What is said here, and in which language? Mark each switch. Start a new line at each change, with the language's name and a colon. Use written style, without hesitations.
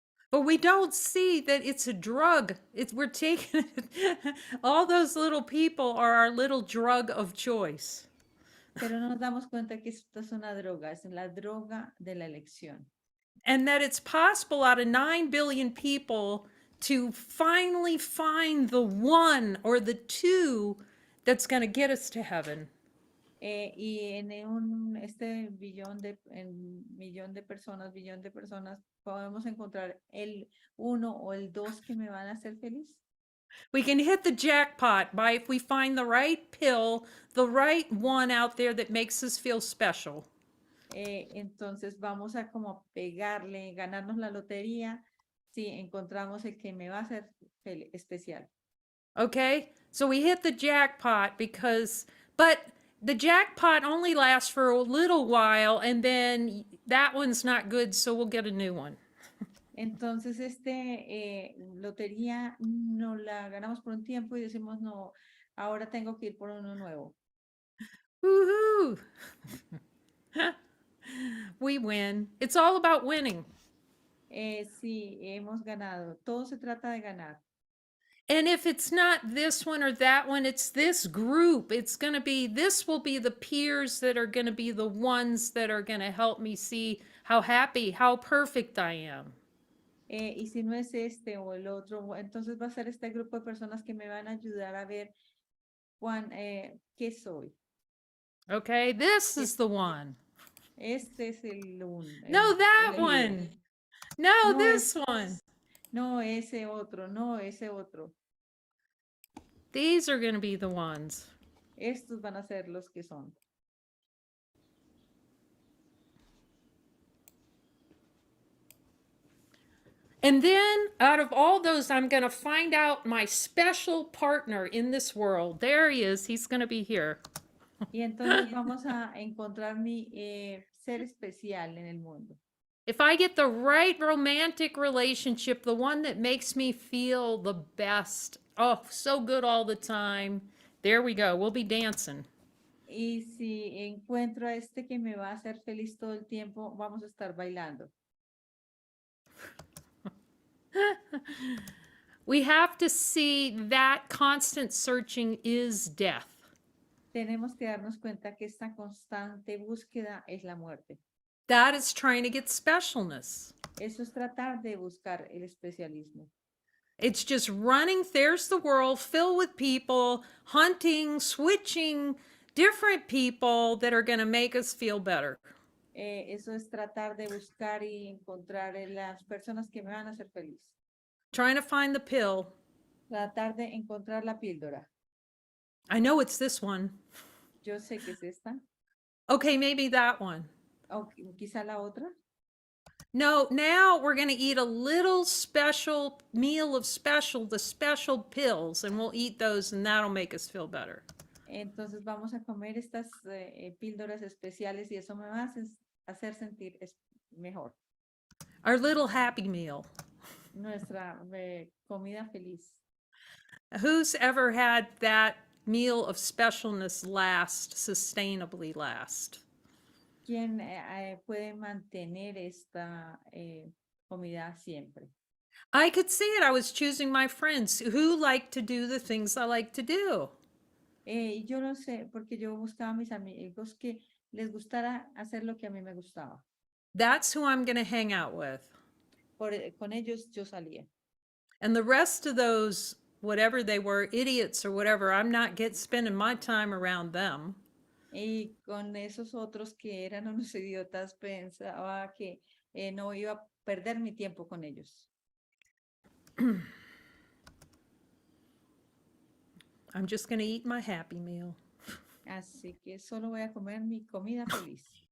English: But we don't see that it's a drug. We're taking all those little people are our little drug of choice.
Spanish: Pero no nos damos cuenta que esto es una droga, es la droga de la elección.
English: And that it's possible out of 9 billion people to finally find the one or the two that's going to get us to heaven.
Spanish: Y en este millón de personas, podemos encontrar el uno o el dos que me van a hacer feliz.
English: We can hit the jackpot by if we find the right pill, the right one out there that makes us feel special.
Spanish: Entonces vamos a como pegarle, ganarnos la lotería si encontramos el que me va a hacer especial.
English: Okay? So we hit the jackpot because, but The jackpot only lasts for a little while, and then that one's not good, so we'll get a new one.
Spanish: Entonces, lotería no la ganamos por un tiempo y decimos, no, ahora tengo que ir por uno nuevo. Woohoo!
English: We win. It's all about winning.
Spanish: Sí, hemos ganado. Todo se trata de ganar.
English: And if it's not this one or that one, it's this group. It's going to be, this will be the peers that are going to be the ones that are going to help me see how happy, how perfect I am.
Spanish: Y si no es este o el otro, entonces va a ser este grupo de personas que me van a ayudar a ver qué soy.
English: Okay, this
Spanish: ¿Qué
English: is the one.
Spanish: Este es
English: No,
Spanish: el
English: that
Spanish: elegido.
English: one. No,
Spanish: No
English: this
Spanish: es,
English: one.
Spanish: no ese otro, no ese otro.
English: These are going to be the ones.
Spanish: Estos van a ser los que son.
English: And then out of all those, I'm going to find out my special partner in this world. There he is. He's going to be here.
Spanish: Y entonces vamos a encontrar mi ser especial en el mundo.
English: If I get the right romantic relationship, the one that makes me feel the best, oh, so good all the time, there we go. We'll be dancing.
Spanish: Y si encuentro a este que me va a hacer feliz todo el tiempo, vamos a estar bailando.
English: We have to see that constant searching is death.
Spanish: Tenemos que darnos cuenta que esta constante búsqueda es la muerte.
English: That is trying to get specialness.
Spanish: Eso es tratar de buscar el especialismo.
English: It's just running, there's the world filled with people, hunting, switching, different people that are going to make us feel better.
Spanish: Eso es tratar de buscar y encontrar las personas que me van a hacer feliz.
English: Trying to find the pill.
Spanish: Tratar de encontrar la píldora.
English: I know it's this one.
Spanish: Yo sé que es esta.
English: Okay, maybe that one.
Spanish: O quizá la otra.
English: No, now we're going to eat a little special meal of the special pills, and we'll eat those, and that'll make us feel better.
Spanish: Entonces vamos a comer estas píldoras especiales y eso me va a hacer sentir mejor.
English: Our little happy meal.
Spanish: Nuestra comida feliz.
English: Who's ever had that meal of specialness last, sustainably last?
Spanish: ¿Quién puede mantener esta comida siempre?
English: I could see it. I was choosing my friends who like to do the things I like to do.
Spanish: Yo lo sé porque yo buscaba a mis amigos que les gustara hacer lo que a mí me gustaba.
English: That's who I'm going to hang out with.
Spanish: Con ellos yo salía.
English: And the rest of those, whatever they were, idiots or whatever, I'm not spending my time around them.
Spanish: Y con esos otros que eran unos idiotas pensaba que no iba a perder mi tiempo con ellos.
English: I'm just going to eat my happy meal.
Spanish: Así que solo voy a comer mi comida feliz.